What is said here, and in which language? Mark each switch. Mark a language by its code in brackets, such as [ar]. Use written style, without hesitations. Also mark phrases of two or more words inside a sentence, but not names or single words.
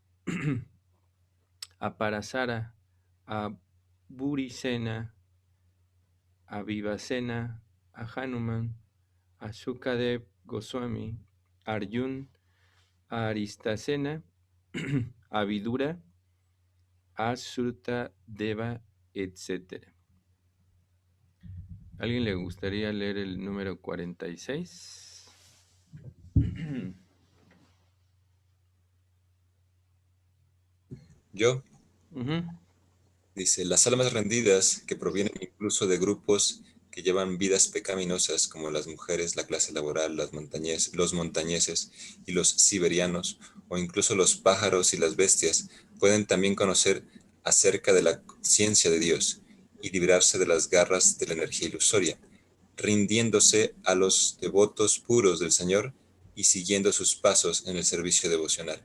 [es] a Parasara, a Burisena, a Vivasena, a Hanuman, a Sukadev Goswami, a Arjun, a Aristasena, a Vidura, a Sruta Deva, etc. ¿Alguien le gustaría leer el número 46? Yo, Ujú. dice, las almas rendidas que provienen incluso de grupos que llevan vidas pecaminosas como las mujeres, la clase laboral, los montañeses y los siberianos, o incluso los pájaros y las bestias, pueden también conocer acerca de la ciencia de Dios y librarse de las garras de la energía ilusoria, rindiéndose a los devotos puros del Señor y siguiendo sus pasos en el servicio devocional.